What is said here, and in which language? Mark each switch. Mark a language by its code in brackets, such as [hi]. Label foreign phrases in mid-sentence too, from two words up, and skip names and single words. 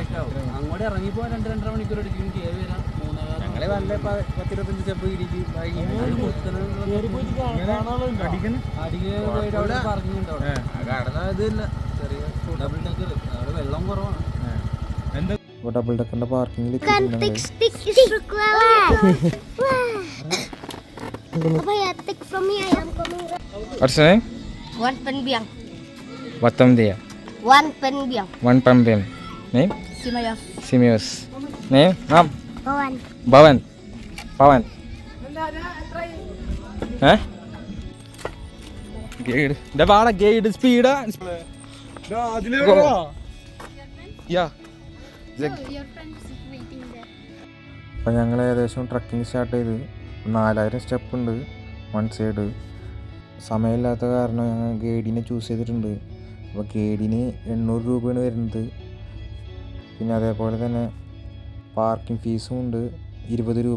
[ml] അങ്ങോട്ട് ഇറങ്ങിപ്പോ 2-2.5 മണിക്കൂർ എടുക്കും കയറി വരാം. ഞങ്ങള് നല്ല 10-25 സ്റ്റെപ്പ് ഇടിക്കും. [en] double decker [ml] അവിടെ വെള്ളം കുറവാണ്. ഡബിൾ ഡെക്കറിന്റെ പാർക്കിങ്ങിൽ [en] What's the name? Wan Penbiang. Batam dia. Wan Penbiang. One Pambem. Name? Simayos. Simius. Name? Nam? Bawan. Bawan. Pawan. Eh? Guide. Da bada guide speed. Yeah. Your friend is waiting there. [ml] അപ്പോൾ ഞങ്ങൾ ഏകദേശം [en] trekking start [ml] ചെയ്ത് 4000 സ്റ്റെപ്പ് ഉണ്ട് [en] one side. [ml] സമയമില്ലാത്ത കാരണം ഞങ്ങൾ ഗൈഡിനെ ചൂസ് ചെയ്തിട്ടുണ്ട്. അപ്പോൾ ഗൈഡിന് 800 രൂപയാണ് വരുന്നത്. പിന്നെ അതേപോലെ തന്നെ പാർക്കിംഗ് ഫീസും ഉണ്ട് 20 രൂപ.